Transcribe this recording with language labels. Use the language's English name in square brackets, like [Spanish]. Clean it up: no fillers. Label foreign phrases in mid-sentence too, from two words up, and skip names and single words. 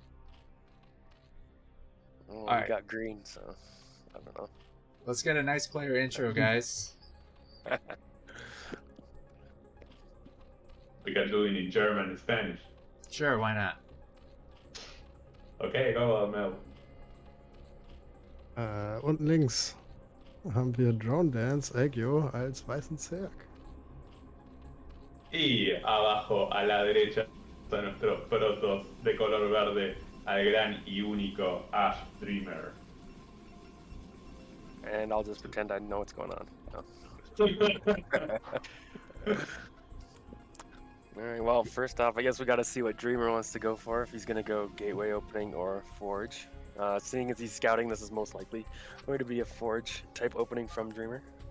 [English] Oh, Alright. we got green, so I don't know. Let's get a nice player intro, guys. We can do it in German and Spanish. Sure, why not? Okay, go LML. [German] Und links haben wir Drone Dance Aegyo als weißen Zerg. [Spanish] Y abajo a la derecha son nuestros protos de color verde al gran y único Ash Dreamer. [English] And I'll just pretend I know what's going on. No. Alright, well, first off, I guess we gotta see what Dreamer wants to go for, if he's gonna go Gateway opening or Forge. Seeing as he's scouting, this is most likely going to be a Forge type opening from Dreamer.